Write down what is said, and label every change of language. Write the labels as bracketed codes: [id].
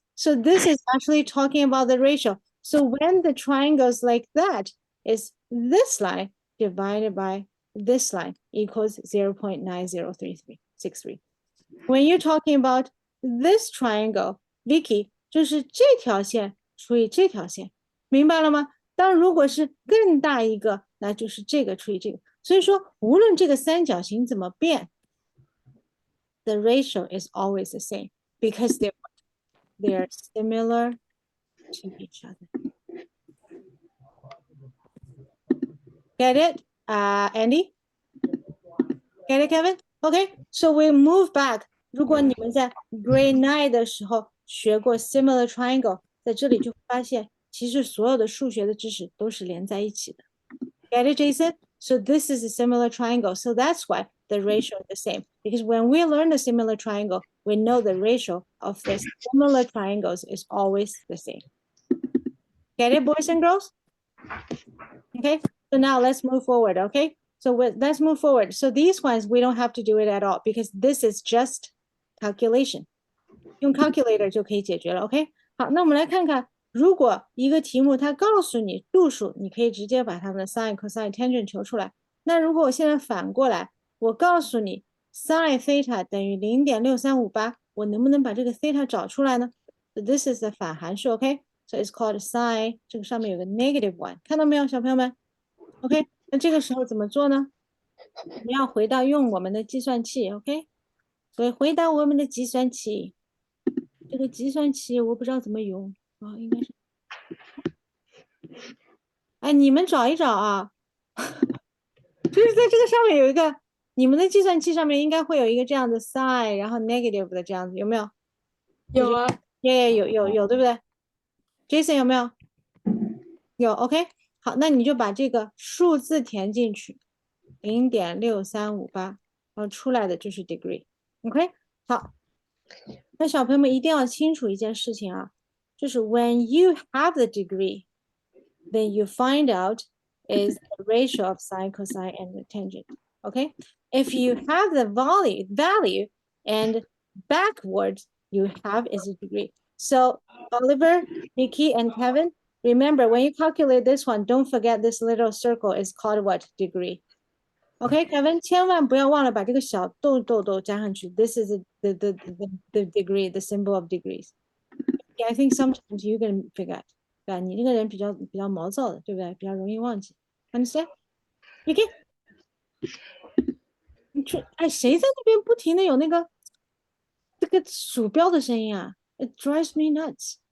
[en] So this is actually talking about the ratio. So when the triangles like that is this line divided by this line equals 0.903363. When you're talking about this triangle, [zh] Vicky, 就是这条线除以这条线，明白了吗？当如果是更大一个，那就是这个除以这个。所以说，无论这个三角形怎么变， [en] the ratio is always the same because they're similar to each other. Get it, Andy? Get it, Kevin? Okay, so we move back. [zh] 如果你们在 grade 9的时候学过 similar triangle，在这里就会发现，其实所有的数学的知识都是连在一起的。 [en] Get it, Jason? So this is a similar triangle. So that's why the ratio is the same. Because when we learn the similar triangle, we know the ratio of the similar triangles is always the same. Get it, boys and girls? Okay, so now let's move forward, okay? So let's move forward. So these ones, we don't have to do it at all because this is just calculation. [zh] 用 calculator 就可以解决了 ，OK？ 好，那我们来看看，如果一个题目它告诉你度数，你可以直接把它们的 sin、cosine、tangent 求出来。那如果我现在反过来，我告诉你 sin theta 等于0.6358，我能不能把这个 theta 找出来呢？ [en] So this is the 反函数 ，OK？So it's called sin， [zh] 这个上面有个 -1， 看到没有，小朋友们 [en] ？OK？ [zh] 那这个时候怎么做呢？我们要回到用我们的计算器 ，OK？ 所以回到我们的计算器。这个计算器我不知道怎么用啊，应该是，哎，你们找一找啊，就是在这个上面有一个，你们的计算器上面应该会有一个这样的 sign， 然后 negative 的这样子，有没有？有啊，有，对不对 ？Jason 有没有？有 ，OK， 好，那你就把这个数字填进去，0.6358，然后出来的就是 degree，OK， 好。那小朋友们一定要清楚一件事情啊，就是 [en] when you have the degree, then you find out is the ratio of sine, cosine, and the tangent. Okay? If you have the value and backwards you have is a degree. So Oliver, Nikki, and Kevin, remember when you calculate this one, don't forget this little circle is called what? Degree. [zh] Okay, Kevin, 千万不要忘了把这个小豆豆加上去。 [en] This is the degree, the symbol of degrees. Okay, I think sometimes you can forget. [zh] 对吧？你这个人比较毛躁的，对不对？比较容易忘记。 [en] Understand? Okay. [zh] 哎，谁在那边不停的有那个这个鼠标的声音啊 ？ [en] It drives me nuts.